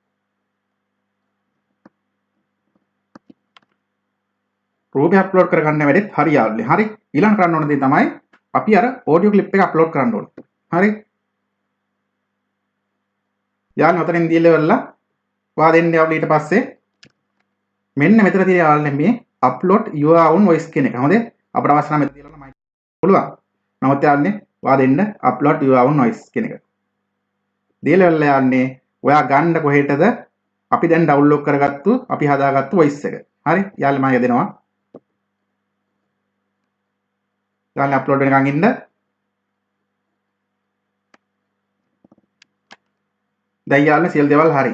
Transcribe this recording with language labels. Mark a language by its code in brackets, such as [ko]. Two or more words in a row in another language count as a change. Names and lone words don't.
[si] රූපය අප්ලෝඩ් කරගන්න වැඩෙත් හරි යාළුවනේ. හරි. ඊළඟ කරන්න ඕන දේ තමයි අපි අර ඔඩියෝ ක්ලිප් එක අප්ලෝඩ් කරන්න ඕන. හරි. යාළුවනේ ඔතනින් දීලා ඉවරලා ඔයා දෙන්න යාළුවනේ ඊට පස්සේ මෙන්න මෙතන තියෙන යාළුවනේ මේ [en] upload your own voice [si] කියන එක. හොඳේ. අපිට අවශ්‍ය නම් මෙතන තියලා මයික් පුළුවන්. නමුත් යාළුවනේ ඔයා දෙන්න [en] upload your own voice [si] කියන එක. දීලා ඉවරලා යාළුවනේ ඔයා ගන්න කොහෙටද අපි දැන් ඩවුන්ලෝඩ් කරගත්තු අපි හදාගත්තු voice එක. හරි. යාළුවනේ මම යදෙනවා. යාළුවනේ අප්ලෝඩ් වෙනකන් ඉන්න. දැන් යාළුවනේ සියලු දේවල් හරි.